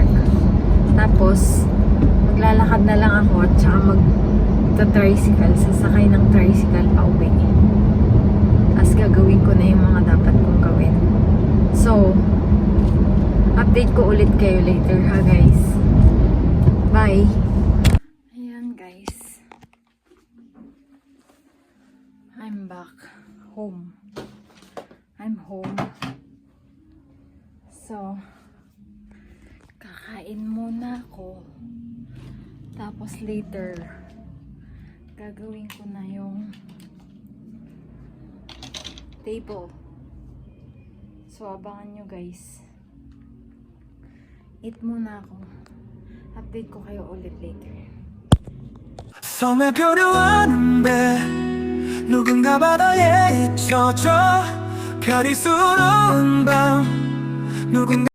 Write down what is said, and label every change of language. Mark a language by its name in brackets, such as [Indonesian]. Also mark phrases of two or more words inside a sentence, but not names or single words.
[Filipino] Tapos maglalakad na lang ako at saka mag-tricycle, sasakay ng tricycle pa uwi. Tapos gagawin ko na yung mga dapat kong gawin. So, update ko ulit kayo later ha guys. Bye! Ayan guys. [English] I'm back home. I'm home. So, [Filipino] kakain muna ako. Tapos later, gagawin ko na yung table. So, abangan nyo guys. Eat muna ako. Update ko kayo ulit later. [Korean] 섬에 표류하는 배 누군가 바다에 잊혀져 별이 수놓은 밤 누군가